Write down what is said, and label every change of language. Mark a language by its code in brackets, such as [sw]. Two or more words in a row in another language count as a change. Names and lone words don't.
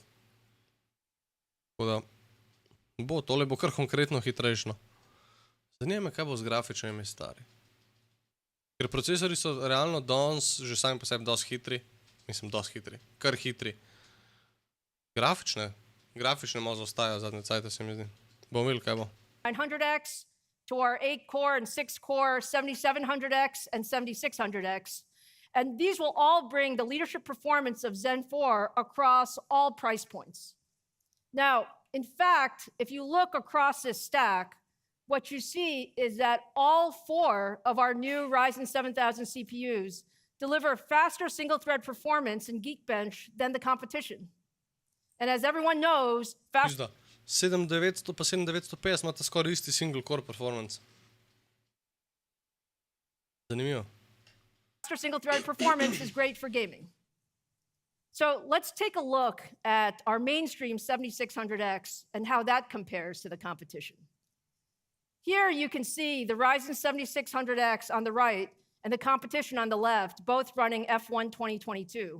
[sl] Tako da bo, tole bo kar konkretno hitrejšno. Zanima me, kaj bo z grafičnimi stari. Ker procesori so realno danes že sami po sebi dosti hitri. Mislim, dosti hitri. Kar hitri. Grafične malo zaostajajo zadnje cajte, se mi zdi. Bomo videli, kaj bo. [en] 900X to our 8-core and 6-core 7700X and 7600X. And these will all bring the leadership performance of Zen 4 across all price points. Now, in fact, if you look across this stack, what you see is that all 4 of our new Ryzen 7000 CPUs deliver faster single-thread performance in Geekbench than the competition. And as everyone knows, [sl] 7900 pa 7950 imate skoraj isti [en] single-core performance. [sl] Zanimivo. [en] Faster single-thread performance is great for gaming. So let's take a look at our mainstream 7600X and how that compares to the competition. Here you can see the Ryzen 7600X on the right and the competition on the left, both running F1 2022.